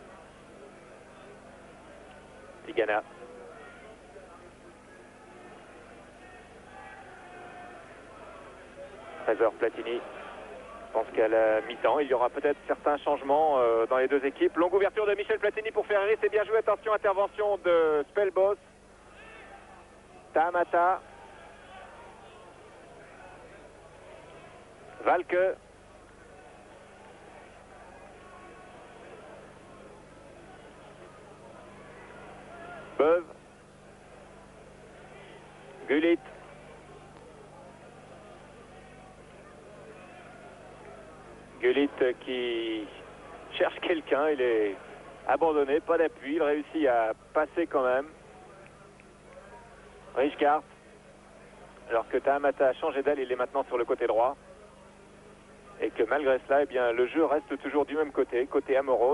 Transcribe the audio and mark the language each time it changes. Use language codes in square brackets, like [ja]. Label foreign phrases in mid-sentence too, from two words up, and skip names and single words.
[fr] Tigana. Trésor Platini. Je pense qu'à la mi-temps, il y aura peut-être certains changements dans les deux équipes. Longue ouverture de Michel Platini pour Ferreri, c'est bien joué. Attention, intervention de Spelbos. Tamata. Valqueux. Beuve. Gullit. Gullit qui cherche quelqu'un, il est abandonné, pas d'appui, il réussit à passer quand même. Rijkaard, alors que Tahamata a changé d'aile, il est maintenant sur le côté droit. Et que malgré cela, eh bien, le jeu reste toujours du même côté, côté Amoros.